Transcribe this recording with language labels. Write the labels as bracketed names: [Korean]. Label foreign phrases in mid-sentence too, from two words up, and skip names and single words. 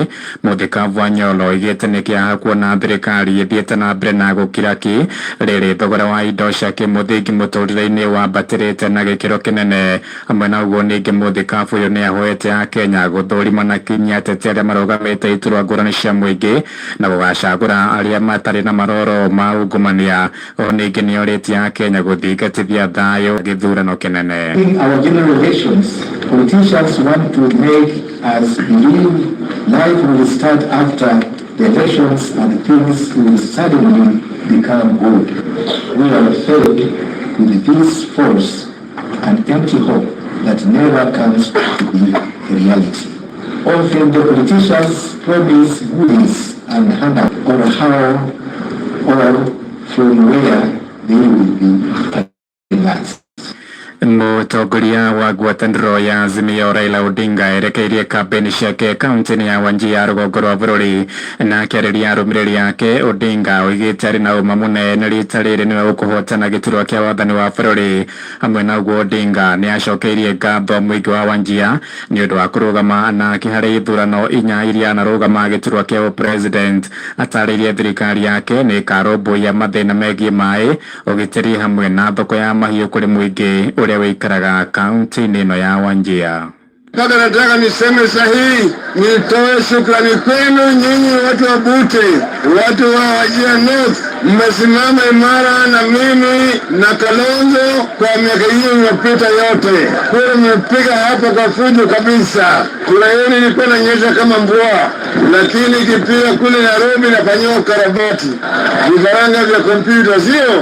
[Kikuyu] Muthikabu Anyolo igite ni kiaha kuona thirikari ithiite na mbere na gukiraki riri thogora wa indo cia kimuthingi muturire-ini wambatirite na gikiro kinene amwe na uguo ningi muthikabu uyu ni ahoete a Kenya guthurima na kinya atete aria marugamite iturwa ngurani cia muingi na gugacagura aria matari na maroro ma ungumania. O ningi ni oritie a Kenya guthingatithia thayo githurano kinene. [English] In our general elections, politicians want to make us believe life will start after the elections and things will suddenly become good. We are filled with this false and empty hope that never comes to be a reality. Often the politicians promise goodies and handout on how or from where they will be advanced. [Kikuyu] Mutongoria wa ngwatanĩro ya Azimio Raila Odinga erekeirie kampeni ciake kaunti-ini ya Wajir rũgongo rwa bũrũri na akĩarĩria arũmĩrĩri ake. Odinga oigĩte arĩ na ũma mũnene rita rĩrĩ nĩwe gũkũhotana gĩturwa kĩa wathani wa bũrũri. Hamwe na ũguo Odinga nĩ acokeirie ngatho mũingĩ wa Wajir nĩ ũndũ wa kũrũgama nake harĩ ithurano inya iria anarũgama gĩturwa kĩa president. Atarĩirie thirikari yake nĩ ĩkarũmbũiya mathĩna megiĩ maĩ, ũgitĩri hamwe na thoko ya mahiũ kũrĩ mũingĩ uria wikaraga kaunti-ini ino ya Wajir. [Swahili] Sasa nataka niseme sahihi, nitoe shukrani kwenu nyinyi watu wa Bute, watu wa Wajir North, mmesimama imara na mimi na Kalonzo kwa miaka hiyo imepita yote. Kura mmepiga hapa kwa fujo kabisa. Kura yenu ilikuwa inanyesha kama mvua, lakini ikipiga kule Nairobi nafanyiwa ukarabati, vifaranga vya kompyuta, sio?